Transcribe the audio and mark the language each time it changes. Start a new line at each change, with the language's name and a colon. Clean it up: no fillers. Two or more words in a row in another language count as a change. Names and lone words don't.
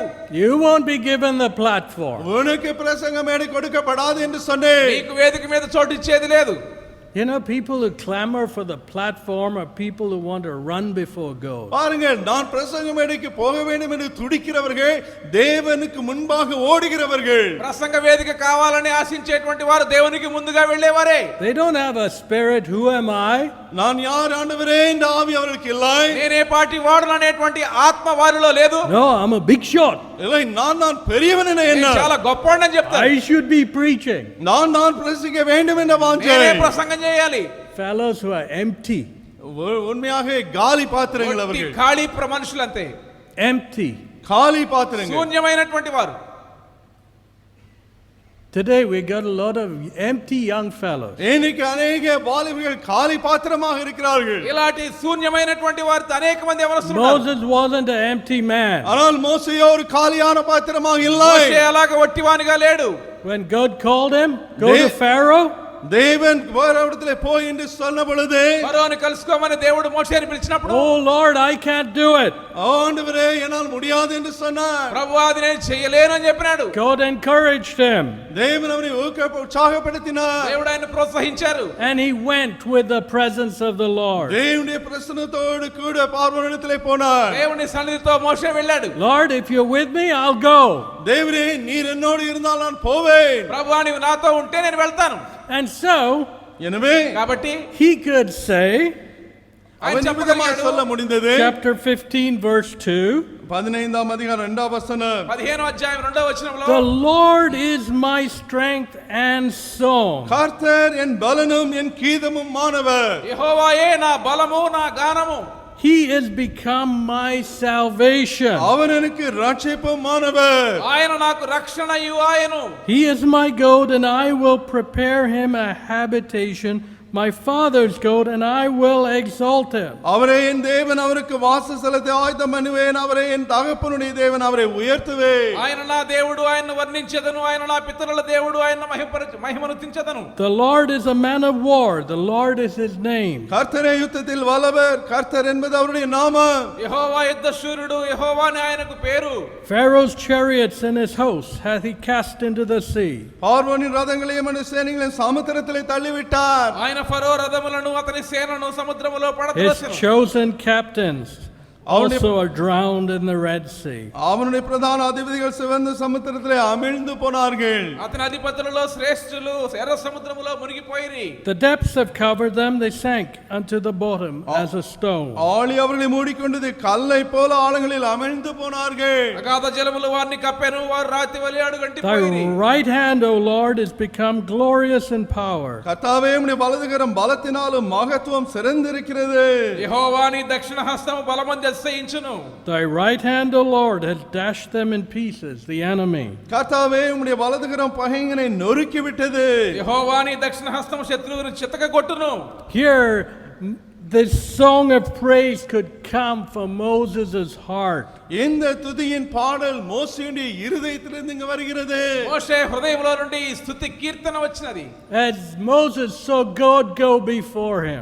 English: You won't be given the platform.
Tamil: உனக்கு பிரசங்க மேடை கொடுக்கப்படாது என்று சொன்னேன்.
Telugu: నీకు వేదిక మీద చోటు ఇచ్చేది లేదు.
English: You know, people who clamor for the platform are people who want to run before God.
Tamil: பாருங்கள், நான் பிரசங்க மேடைக்கு போக வேண்டும் என்று துடிக்கிறவர்கள், தேவனுக்கு முன்பாக ஓடுகிறவர்கள்.
Telugu: ప్రసంగ వేదిక కావాలని ఆశించేటువంటి వారు దేవునికి ముందుగా వెళ్ళేవారే.
English: They don't have a spirit, who am I?
Tamil: நான் யார் ஆண்டவரே என்ற ஆவி அவர்களுக்கு இல்லை.
Telugu: నేనే పార్టీ వాడును అనేటువంటి ఆత్మ వారిలో లేదు.
English: No, I'm a big shot.
Tamil: இல்லை, நான் பெரியவன் என என்ன?
Telugu: నేను చాలా గొప్పవాడిని చెప్తాను.
English: I should be preaching.
Tamil: நான் பிரசங்கிக்க வேண்டும் என்ற வாஞ்சை.
Telugu: నేనే ప్రసంగం చేయాలి.
English: Fellows who are empty.
Tamil: உண்மையாக காலி பாத்திரங்கள்
Telugu: ఒట్టి
Tamil: அவர்கள்.
Telugu: ఖాళీ మనుషులంతే.
English: Empty.
Tamil: காலி பாத்திரங்கள்.
Telugu: శూన్యమైనటువంటి వారు.
English: Today we got a lot of empty young fellows.
Tamil: இன்னைக்கு अनेक வாலிபர்கள் காலி பாத்திரமாக இருக்கிறார்கள்.
Telugu: ఇలాంటి శూన్యమైనటువంటి వారితో అనేక మంది యవనస్తులు ఉన్నారు.
English: Moses wasn't an empty man.
Tamil: ஆனால் மோசேயோ ஒரு காலியான பாத்திரமாக இல்லை.
Telugu: మోషే అలాగ ఒట్టివానిగా లేడు.
English: When God called him, go to Pharaoh.
Tamil: தேவன் வேறவிடத்திலே போய் என்று சொன்ன பொழுது,
Telugu: ఫరోని కలుసుకోమని దేవుడు మోషేని పిలిచినప్పుడు,
English: Oh Lord, I can't do it.
Tamil: ஆண்டவரே என்னால் முடியாது என்று சொன்னார்.
Telugu: ప్రభువా అది నేను చేయలేను అని చెప్పినాడు.
English: God encouraged him.
Tamil: தேவன் அவரை உற்சாகப்படுத்தினார்.
Telugu: దేవుడు ఆయన ప్రోత్సహించారు.
English: And he went with the presence of the Lord.
Tamil: தேவனுடைய பிரசன்னத்தோடு கூட பார்வோனிடத்திலே போனார்.
Telugu: దేవుని సన్నిధితో మోషే వెళ్ళాడు.
English: Lord, if you're with me, I'll go.
Tamil: தேவரே நீர் என்னோடு இருந்தால் நான் போவேன்.
Telugu: ప్రభువా నీవు నాతో ఉంటే నేను వెళ్తాను.
English: And so
Tamil: எனவே
Telugu: కాబట్టి
English: he could say,
Telugu: ఆయన చెప్పగలిగాడు.
Tamil: சொல்ல முடிந்தது.
English: chapter 15 verse 2,
Tamil: 15ஆம் அதிகாரம் 2ஆம் வசனம்,
Telugu: 15వ అధ్యాయం 2వ వచనంలో,
English: the Lord is my strength and song.
Tamil: கர்த்தர் என் பலனும் என் கீதமும் மானவர்.
Telugu: యెహోవాయే నా బలము నా గానము.
English: He is become my salvation.
Tamil: அவர் எனக்கு ரட்சிப்பும் மானவர்.
Telugu: ఆయన నాకు రక్షణయు ఆయను.
English: He is my God, and I will prepare him a habitation my father's goat, and I will exalt him.
Tamil: அவரே என் தேவன், அவருக்கு வாசஸ்தலத்தை ஆயத்தம் பண்ணுவேன். அவரே என் தகப்பனுடைய தேவன், அவரை உயர்த்துவேன்.
Telugu: ఆయన నా దేవుడు, ఆయన్ను వర్ణించెదను. ఆయన నా పితరుల దేవుడు, ఆయన మహిమను దించెదను.
English: The Lord is a man of war. The Lord is his name.
Tamil: கர்த்தரே யுத்தத்தில் வல்லவர், கர்த்தர் என்பது அவருடைய நாமம்.
Telugu: యెహోవా యుద్ధ శూరుడు, యెహోవా అని ఆయనకు పేరు.
English: Pharaoh's chariots and his hosts hath he cast into the sea.
Tamil: பார்வோனின் ரதங்களையும் அவனுடைய சேனைகளையும் சமுத்திரத்திலே தள்ளிவிட்டார்.
Telugu: ఆయన ఫరో రథములను అతని సేనను సముద్రములో
English: His
Telugu: పడద్రోసెను.
English: chosen captains also are drowned in the Red Sea.
Tamil: அவனுடைய பிரதான அதிபதிகள் சிவந்த சமுத்திரத்திலே அமிழ்ந்து போனார்கள்.
Telugu: అతని అధిపతులలో శ్రేష్ఠులు ఎర్ర సముద్రములో మునిగిపోయిరి.
English: The depths have covered them, they sank unto the bottom as a stone.
Tamil: ஆழி அவர்களை மூடிக்கொண்டது, கல்லை போல ஆழங்களில் அமிழ்ந்து போனார்கள்.
Telugu: అగాధ జలములు వారిని కప్పెను, వారు రాతి వలె అడుగంటిపోయిరి.
English: Thy right hand, O Lord, is become glorious in power.
Tamil: கர்த்தாவே, உம்முடைய வலதுகரம் பலத்தினாலும் மகத்துவம் சிறந்திருக்கிறது.
Telugu: యెహోవా నీ దక్షిణ హస్తము బలమంది అతిశయించును.
English: Thy right hand, O Lord, has dashed them in pieces, the enemy.
Tamil: கர்த்தாவே, உம்முடைய வலதுகரம் பகைஞனை நொறுக்கி விட்டது.
Telugu: యెహోవా నీ దక్షిణ హస్తము శత్రువుని చితకగొట్టును.
English: Here, this song of praise could come from Moses' heart.
Tamil: இந்த துதியின் பாடல் மோசேயுடைய இருதயத்திலிருந்து இங்கு வருகிறது.
Telugu: మోషే హృదయంలో నుండి ఈ స్తుతి కీర్తన వచ్చినది.
English: As Moses saw God go before him,